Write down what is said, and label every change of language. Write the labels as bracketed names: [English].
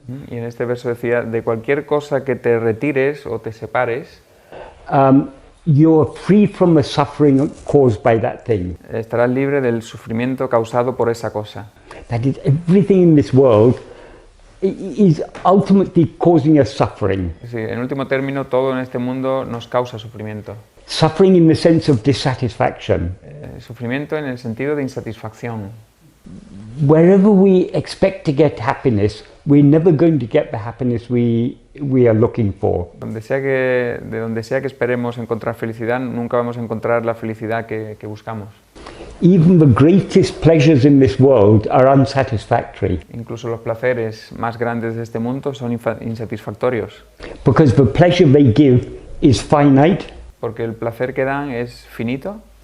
[Spanish] Y en este verso decía, de cualquier cosa que te retires o te separes, [English] you're free from the suffering caused by that thing. [Spanish] Estarás libre del sufrimiento causado por esa cosa. [English] That is, everything in this world is ultimately causing us suffering. [Spanish] Sí, en último término, todo en este mundo nos causa sufrimiento. [English] Suffering in the sense of dissatisfaction. [Spanish] Sufrimiento en el sentido de insatisfacción. [English] Wherever we expect to get happiness, we're never going to get the happiness we are looking for. [Spanish] De donde sea que esperemos encontrar felicidad, nunca vamos a encontrar la felicidad que buscamos. [English] Even the greatest pleasures in this world are unsatisfactory. [Spanish] Incluso los placeres más grandes de este mundo son insatisfactorios. [English] Because the pleasure they give is finite. [Spanish] Porque el placer que dan es finito.